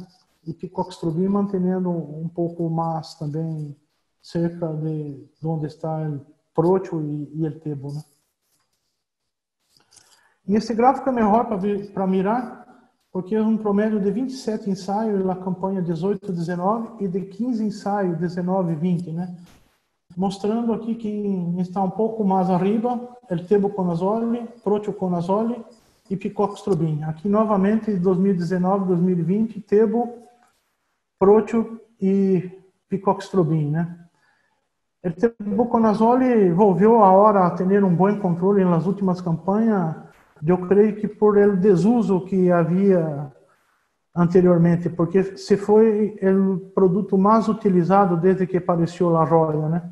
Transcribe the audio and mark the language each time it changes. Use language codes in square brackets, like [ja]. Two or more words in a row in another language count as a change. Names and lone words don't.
[pt] E picoxastrobin mantendo um pouco mais também cerca de onde está o próteo e o tebo, né? E esse gráfico é melhor para mirar, porque é um promédio de 27 ensaios na campanha 18-19 e de 15 ensaios 19-20, né? Mostrando aqui que está um pouco mais arriba, o tebuconazole, proteoconazole e picoxastrobin. Aqui novamente 2019-2020, tebo, próteo e picoxastrobin, né? O tebuconazole volviu agora a ter um bom controle nas últimas campanhas. Eu creio que por o desuso que havia anteriormente, porque se foi o produto mais utilizado desde que apareceu a roia, né?